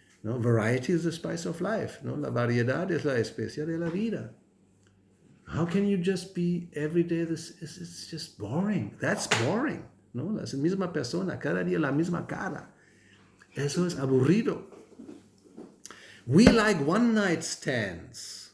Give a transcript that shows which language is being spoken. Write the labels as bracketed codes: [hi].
[en] No, variety is the spice of life. [es] No, la variedad es la especia de la vida. [en] How can you just be every day this? It's just boring. That's boring. [es] No, la misma persona, cada día la misma cara. Eso es aburrido. [en] We like one night stands.